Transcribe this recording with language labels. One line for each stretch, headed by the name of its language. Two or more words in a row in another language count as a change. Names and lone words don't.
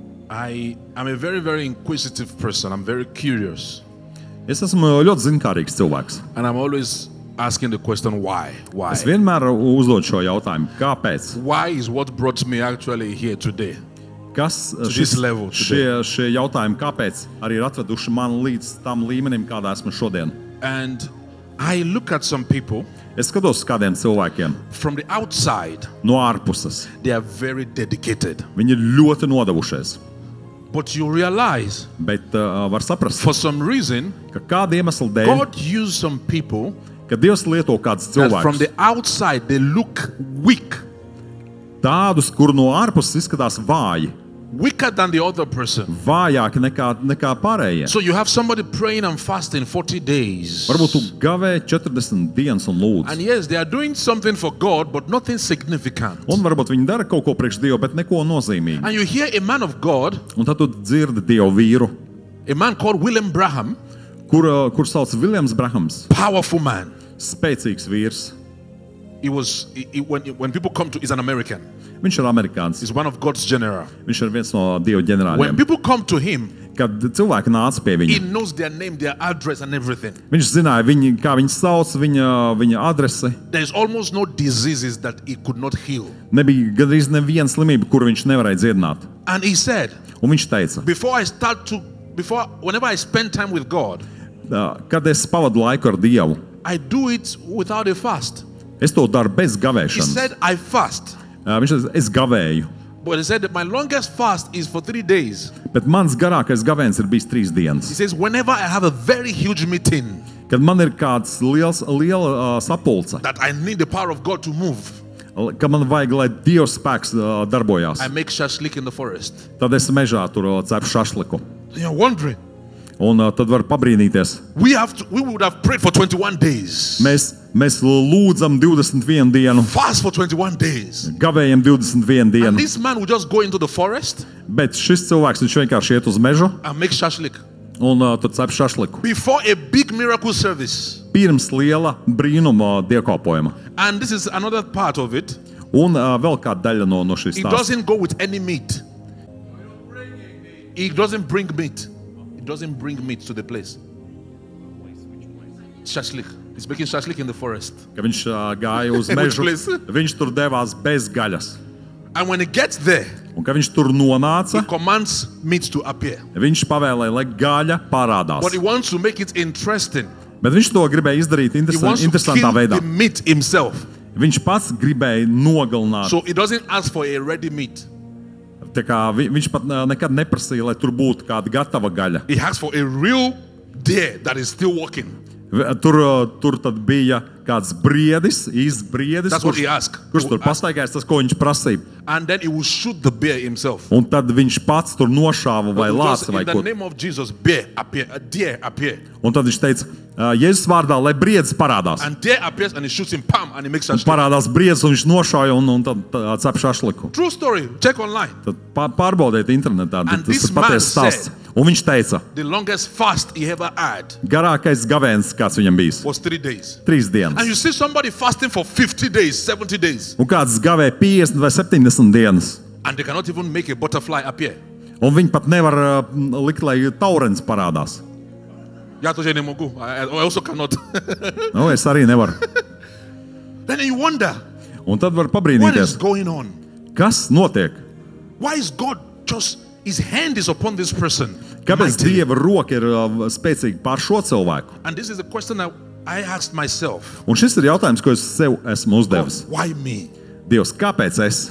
English: I'm a very, very inquisitive person. I'm very curious.
Latvian: Es esmu ļoti zinkārīgs cilvēks.
English: And I'm always asking the question, why? Why?
Latvian: Es vienmēr uzdodu šo jautājumu. Kāpēc?
English: Why is what brought me actually here today?
Latvian: Kas
English: this level today.
Latvian: šie jautājumi, kāpēc arī ir atveduši mani līdz tam līmenim, kādā esmu šodien?
English: And I look at some people.
Latvian: Es skatos uz kādiem cilvēkiem
English: From the outside,
Latvian: no ārpuses.
English: they are very dedicated.
Latvian: Viņi ir ļoti nodevušies.
English: But you realize,
Latvian: Bet var saprast,
English: for some reason,
Latvian: ka kāda iemesla dēļ,
English: God used some people
Latvian: ka Dievs lieto kādus
English: that from
Latvian: cilvēkus,
English: the outside they look weak,
Latvian: tādus, kur no ārpuses izskatās vāji,
English: weaker than the other person.
Latvian: vājāki nekā pārējie.
English: So you have somebody praying and fasting 40 days.
Latvian: Varbūt tu gavē 40 dienas un lūdz.
English: And yes, they are doing something for God, but nothing significant.
Latvian: Un varbūt viņi dara kaut ko priekš Dievu, bet neko nozīmīgu.
English: And you hear a man of God,
Latvian: Un tad tu dzirdi Dievu vīru,
English: a man called William Branham,
Latvian: kur sauc Viljams Brahams,
English: powerful man.
Latvian: spēcīgs vīrs.
English: When people come to, he's an American.
Latvian: Viņš ir amerikānis.
English: He's one of God's general.
Latvian: Viņš ir viens no Dieva
English: When
Latvian: ģenerāļiem.
English: people come to him,
Latvian: Kad cilvēki nāca pie
English: he
Latvian: viņa,
English: knows their name, their address, and everything.
Latvian: viņš zināja, kā viņu sauc, viņa adresi.
English: There is almost no diseases that he could not heal.
Latvian: Nebija gandrīz neviena slimība, kuru viņš nevarēja dziedināt.
English: And he said,
Latvian: Un viņš teica,
English: whenever I spend time with God,
Latvian: kad es pavadu laiku ar Dievu,
English: I do it without a fast.
Latvian: es to daru bez
English: He
Latvian: gavēšanas.
English: said, I fast.
Latvian: Viņš teica, es gavēju,
English: But he said that my longest fast is for 3 days.
Latvian: bet mans garākais gavēns ir bijis 3
English: He
Latvian: dienas.
English: says, whenever I have a very huge meeting
Latvian: Kad man ir kāds liela sapulce,
English: that I need the power of God to move,
Latvian: ka man vajag, lai Dieva spēks darbojās,
English: I make shashlik in the forest.
Latvian: tad es mežā tur cepu šašliku.
English: You're wondering,
Latvian: Un tad var pabrīnīties.
English: we would have prayed for 21 days.
Latvian: Mēs lūdzam 21 dienu,
English: Fast for 21 days.
Latvian: gavējam 21
English: And
Latvian: dienu,
English: this man would just go into the forest
Latvian: bet šis cilvēks viņš vienkārši iet uz mežu
English: and make shashlik.
Latvian: un tur cep šašliku.
English: Before a big miracle service.
Latvian: Pirms liela brīnuma dievkalpojuma.
English: And this is another part of it.
Latvian: Un vēl kāda daļa no šīs
English: He
Latvian: stāsta.
English: doesn't go with any meat. He doesn't bring meat. He doesn't bring meat to the place. Shashlik. He's making shashlik in the forest.
Latvian: Ka viņš gāja uz
English: Which
Latvian: mežu,
English: place?
Latvian: viņš tur devās bez gaļas.
English: And when he gets there,
Latvian: Un kad viņš tur
English: he
Latvian: nonāca,
English: commands meat to appear.
Latvian: viņš pavēlēja, lai gaļa parādās.
English: But he wants to make it interesting.
Latvian: Bet viņš to gribēja izdarīt
English: He wants to
Latvian: interesantā
English: kill
Latvian: veidā.
English: the meat himself.
Latvian: Viņš pats gribēja nogalināt.
English: So he doesn't ask for a ready meat.
Latvian: Tā kā viņš pat nekad neprasīja, lai tur būtu kāda gatava gaļa.
English: He asks for a real deer that is still walking.
Latvian: Tur tad bija kāds briedis, īsts briedis,
English: That's what he asked.
Latvian: kurš tur pastaigājās, tas, ko viņš prasīja.
English: And then he will shoot the bear himself.
Latvian: Un tad viņš pats tur nošāva vai
English: Just
Latvian: lāca vai
English: in the
Latvian: ko.
English: name of Jesus, bear appear, a deer appear.
Latvian: Un tad viņš teica, Jēzus vārdā, lai briedis parādās.
English: And deer appears and he shoots him, pam, and he makes a
Latvian: Parādās briedis un viņš nošāja un tad cep šašliku.
English: True story. Check online.
Latvian: Tad pārbaudiet internetā,
English: And
Latvian: tas
English: this
Latvian: ir
English: man
Latvian: patiesas stāsts.
English: said-
Latvian: Un viņš teica,
English: The longest fast he ever had
Latvian: garākais gavēns, kāds viņam bijis,
English: was 3 days.
Latvian: 3
English: And
Latvian: dienas.
English: you see somebody fasting for 50 days, 70 days,
Latvian: Un kāds gavēja 50 vai 70 dienas.
English: and they cannot even make a butterfly appear.
Latvian: Un viņi pat nevar likt, lai taurens parādās.
English: I also cannot.
Latvian: Nu, es arī nevaru.
English: Then you wonder,
Latvian: Un tad var
English: what is
Latvian: pabrīnīties,
English: going on?
Latvian: kas notiek.
English: Why is God just, his hand is upon this person?
Latvian: Kāpēc
English: mightily?
Latvian: Dieva roka ir spēcīga pār šo cilvēku?
English: And this is a question that I asked myself.
Latvian: Un šis ir jautājums, ko es sev esmu uzdevis.
English: Why me?
Latvian: Dievs, kāpēc es?